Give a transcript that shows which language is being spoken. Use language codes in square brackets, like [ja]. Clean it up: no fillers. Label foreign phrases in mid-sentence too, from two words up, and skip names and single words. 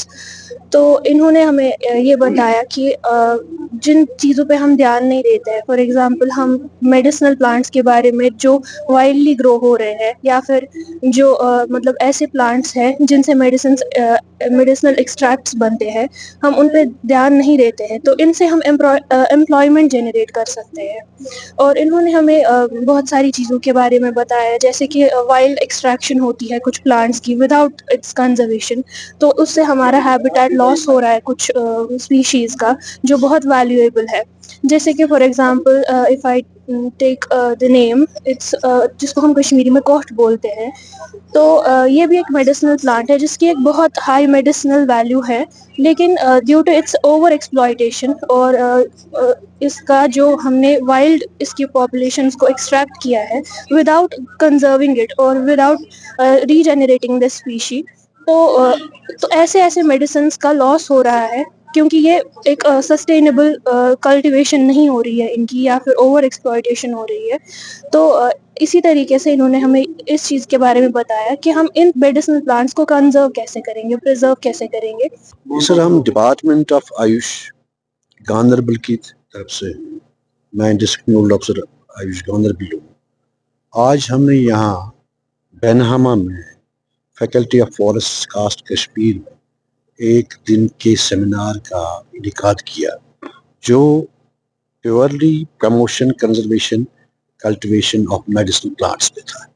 [ur] تو انہوں نے ہمیں یہ بتایا کہ جن چیزوں پہ ہم دھیان نہیں دیتے ہیں, [en] for example [ur] ہم [en] medicinal plants [ur] کے بارے میں جو [en] wildly grow [ur] ہو رہے ہیں, یا پھر جو مطلب ایسے پلانٹس ہیں جن سے [en] medicinal extracts [ur] بنتے ہیں, ہم ان پہ دھیان نہیں دیتے ہیں, تو ان سے ہم [en] employment generate [ur] کر سکتے ہیں. اور انہوں نے ہمیں بہت ساری چیزوں کے بارے میں بتایا, جیسے کہ [en] wild extraction [ur] ہوتی ہے کچھ پلانٹس کی [en] without its conservation, [ur] تو اس سے ہمارا [en] habitat loss [ur] ہو رہا ہے کچھ اسپیشیز کا جو بہت ویلیویبل ہے. جیسے کہ [en] for example if I take the name its [ur] جس کو ہم کشمیری میں کوٹ بولتے ہیں, تو یہ بھی ایک [en] medicinal plant [ur] ہے جس کی ایک بہت [en] high medicinal value [ur] ہے, لیکن [en] due to its over exploitation [ur] اور اس کا جو ہم نے وائلڈ اس کی پاپولیشنس کو ایکسٹریکٹ کیا ہے [en] without conserving it [ur] اور [en] without regenerating the species, [ur] تو ایسے میڈیسنس کا لاس ہو رہا ہے, کیونکہ یہ ایک [en] sustainable cultivation [ur] نہیں ہو رہی ہے ان کی, یا پھر [en] over exploitation [ur] ہو رہی ہے. تو اسی طریقے سے انہوں نے ہمیں اس چیز کے بارے میں بتایا کہ ہم ان [en] medicinal plants [ur] کو کنزرو کیسے کریں گے, پرزرو کیسے کریں گے. سر ہم ڈپارٹمنٹ آف آیوش گاندربل کی طرف سے, میں [en] district nodal officer [ur] آیوش گاندربل ہوں. آج ہم نے یہاں بینہامہ میں فیکلٹی آف فارسٹ کاسٹ کشمیر میں ایک دن کے سیمینار کا انعقاد کیا, جو [en] purely promotion conservation cultivation of medicinal plants [ur] پہ تھا.